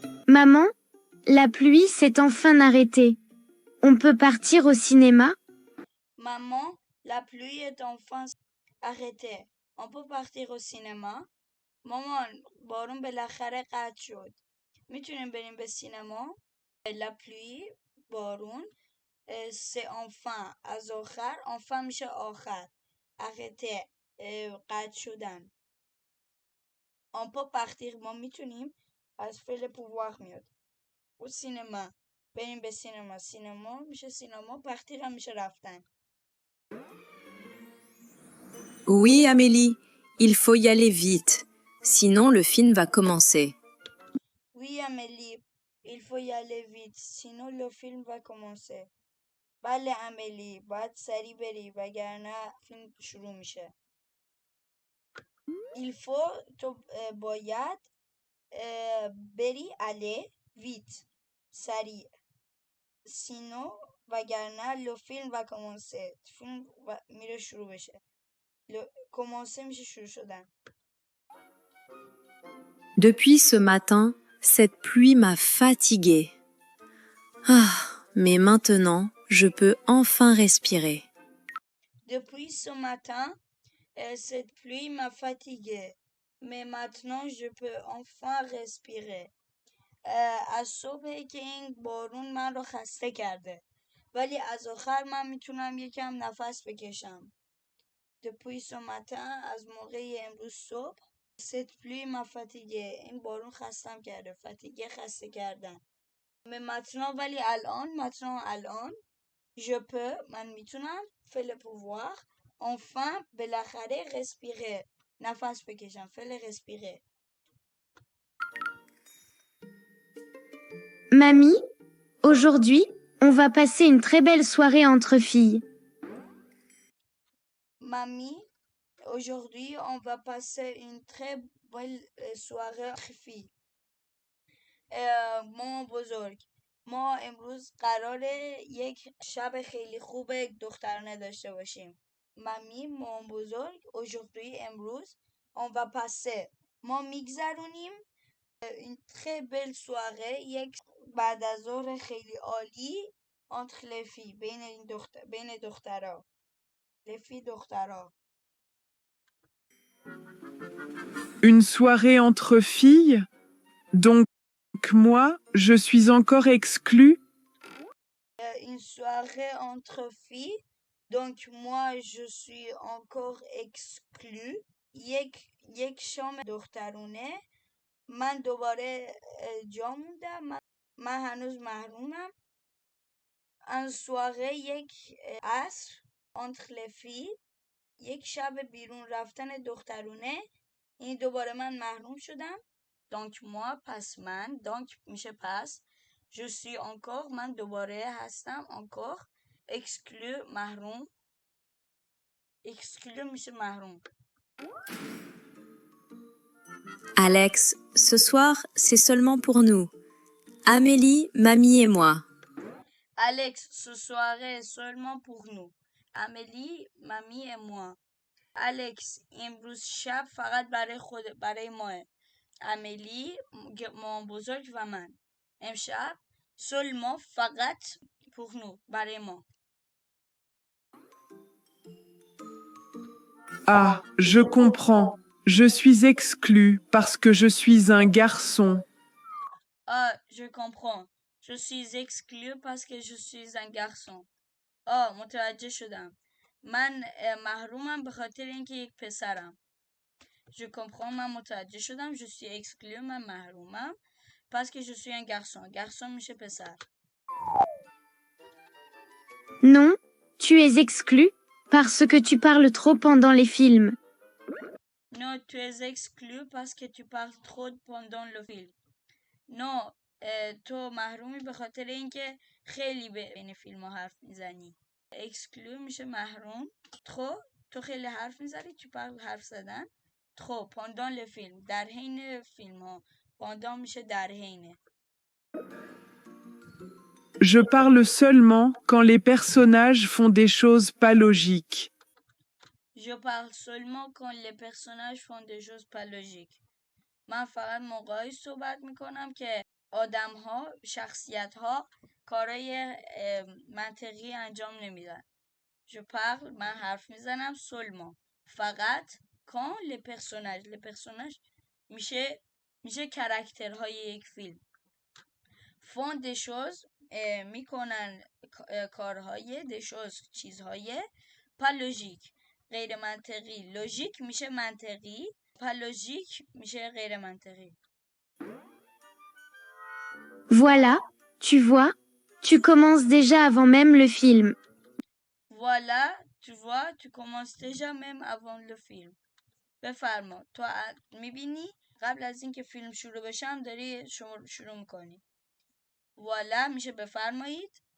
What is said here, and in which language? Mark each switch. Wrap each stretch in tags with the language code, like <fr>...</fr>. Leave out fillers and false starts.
<fr>Maman, la pluie s'est enfin arrêtée. On peut partir au cinéma? Maman, la pluie est enfin arrêtée. On peut partir au cinéma.</fr> <fa>مامان بارون بالاخره قطع شد. میتونیم بریم به سینما.</fa> <fr>La pluie</fr> <fa>بارون</fa> <fr>c'est enfin</fr> <fa>از آخر</fa> <fr>enfin</fr> <fa>میشه آخر.</fa> <fr>arrêté</fr> <fa>قطع شدن.</fa> <fr>On peut partir</fr> <fa>ما میتونیم از فعل</fa> <fr>pouvoir</fr> <fa>میاد. او سینما بریم به سینما. سینما میشه سینما.</fa> <fr>partir</fr> <fa>هم میشه رفتن.</fa> <fr>Oui, Amélie, il faut y aller vite, sinon le film va commencer. Oui Amélie, il faut y aller vite sinon le film va commencer.</fr> <fa>بله امیلی باید سریع بری وگرنه فیلم شروع میشه.</fa> <fr>il faut</fr> <fa>تو باید بری</fa> <fr>aller vite</fr> <fa>سریع</fa> <fr>sinon</fr> <fa>وگرنه</fa> <fr>le film va commencer</fr> <fa>فیلم میره شروع بشه.</fa> <fr>commencer</fr> <fa>میشه شروع شدن.</fa> <fr>Depuis ce matin, cette pluie m'a fatiguée. Ah, mais maintenant, je peux enfin respirer. Depuis ce matin, cette pluie m'a fatiguée. Mais maintenant, je peux enfin respirer.</fr> <fa>از صبح که این بارون من رو خسته کرده. ولی از آخر من میتونم یکم نفس بکشم.</fa> <fr>Depuis ce matin,</fr> <fa>از موقع امروز صبح.</fa> <fr>Cette pluie m'a fatiguée.</fr> <fa>این بارون خستم کرده.</fa> <fr>fatigué</fr> <fa>خسته کردن.</fa> <fr>Mais maintenant</fr> <fa>ولی الان.</fa> <fr>Je peux</fr> <fa>من میتونم فعل</fa> <fr>pouvoir enfin</fr> <fa>بالاخره</fa> <fr>respirer</fr> <fa>نفس بکشم فعل respirer.</fa> <fr>Mamie, aujourd'hui, on va passer une très belle soirée entre filles. Mamie, aujourd'hui on va passer une très belle soirée entre filles.</fr> <fa>مامان بزرگ ما امروز قراره یک شب خیلی خوب دخترانه داشته باشیم. مامی مامان بزرگ</fa> <fr>aujourd'hui</fr> <fa>امروز</fa> <fr>on va passer</fr> <fa>ما میگذرونیم این</fa> <fr>très belle soirée</fr> <fa>یک بعد از ظهر خیلی عالی</fa> <fr>entre les filles</fr> <fa>بین دخترها</fa> <fr>les filles</fr> <fa>دخترها.</fa> <fr>Une soirée entre filles? Donc moi, je suis encore exclue? Une soirée entre filles donc moi je suis encore exclue.</fr> <fa>یک شام دخترونه من دوباره جا موندم. من هنوز محرومم.</fa> <fr>un soirée</fr> <fa>یک عصر</fa> <fr>entre les filles</fr> <fa>یک شب بیرون رفتن دخترونه. این دوباره من محروم شدم.</fa> <fr>donc moi</fr> <fa>پس من</fa> <fr>donc</fr> <fa>میشه پس</fa> <fr>je suis encore</fr> <fa>من دوباره هستم</fa> <fr>encore exclu</fr> <fa>محروم</fa> <fr>exclu</fr> <fa>میشه محروم.</fa> <fr>Alex, ce soir, c'est seulement pour nous. Amélie, mamie et moi. Alex, ce soirée est seulement pour nous. Amélie, mamie et moi.</fr> <fa>Alex, امروز شب فقط برای ماه. امیلی مامان بزرگ و من. امشب</fa> <fr>seulement</fr> <fa>فقط</fa> <fr>pour nous</fr> <fa>برای ما.</fa> <fr>Ah, je comprends. Je suis exclue parce que je suis un garçon. Ah, je comprends. Je suis exclu parce que je suis un garçon.</fr> <fa>متوجه شدم. من محرومم به خاطر اینکه یک پسرم.</fa> <fr>Je comprends</fr> <fa>من متوجه شدم.</fa> <fr>Je suis exclu</fr> <fa>من محرومم</fa> <fr>parce que je suis un garçon. garçon</fr> <fa>میشه پسر.</fa> <fr>Non, tu es exclu parce que tu parles trop pendant les films. Non, tu es exclu parce que tu parles trop pendant le film. Non,</fr> <fa>تو محرومی به خاطر اینکه خیلی بین فیلم ها حرف میزنی. اکسکلو میشه محروم. تو خیلی حرف میزنی. تو حرف زدن.</fa> <fr>pendant le film</fr> <fa>در حین فیلم ها.</fa> <fr>pendant</fr> <fa>میشه در حین.</fa> <fr>Je parle seulement quand les personnages font des choses pas logiques. Je parle seulement quand les personnages font des choses pas logiques.</fr> <fa>من فقط موقعی صحبت میکنم که آدم ها، شخصیت ها کارای منطقی انجام نمیدن.</fa> <fr>Je parle</fr> <fa>من حرف میزنم</fa> <fr>seulement</fr> <fa>فقط</fa> <fr>quand les personnages</fr> <fa>میشه کرکترهای یک فیلم.</fa> <fr>font des choses</fr> <fa>میکنن کارهای</fa> <fr>des choses</fr> <fa>چیزهای</fa> <fr>pas logique</fr> <fa>غیر منطقی. لوژیک میشه منطقی.</fa> <fr>pas logique</fr> <fa>میشه غیر منطقی.</fa> <fr>Voilà, tu vois, tu commences déjà avant même le film. Voilà, tu vois, tu commences déjà même avant le film.</fr> <fa>بفرما تو میبینی قبل از اینکه فیلم شروع بشه هم داری شروع میکنی.</fa> <fr>Voilà</fr> <fa>میشه بفرمایید.</fa>